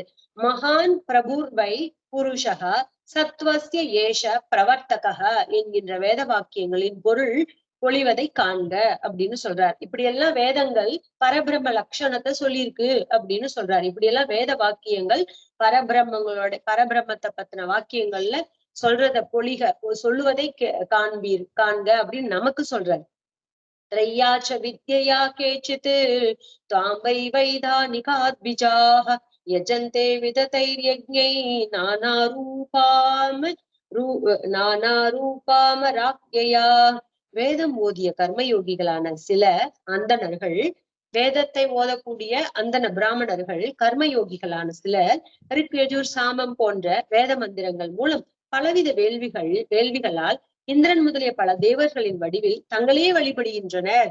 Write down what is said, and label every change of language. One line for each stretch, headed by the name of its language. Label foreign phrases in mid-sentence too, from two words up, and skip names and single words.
Sanskrit: महान् प्रभुर्वै पुरुषा सत्वस्य एष प्रवर्तका
Tamil: என்கின்ற வேத வாக்கியங்களின் பொருள் பொழிவதை காண்க அப்படின்னு சொல்றார். இப்படி எல்லாம் வேதங்கள் பரபிரம்ம லட்சணத்தை சொல்லியிருக்கு அப்படின்னு சொல்றாரு. இப்படி எல்லாம் வேத வாக்கியங்கள் பரபிரம்மத்தை பத்தின வாக்கியங்கள்ல சொல்றத சொல்லுவதை காண்க அப்படின்னு நமக்கு சொல்றாரு.
Sanskrit: त्रय्याच विद्यया केचित् त्वां वै वैधानिकाद्विजाः यजन्ते विदतैर्यज्ञै நானாரூபாமராக்யயா.
Tamil: வேதம் ஓதிய கர்மயோகிகளான சில அந்தணர்கள், வேதத்தை ஓதக்கூடிய அந்தன பிராமணர்கள், கர்மயோகிகளான சிலர் ரிக்யஜுர் சாமம் போன்ற வேத மந்திரங்கள் மூலம் பலவித வேள்விகளால் இந்திரன் முதலிய பல தேவர்களின் வடிவில் தங்களையே வழிபடுகின்றனர்.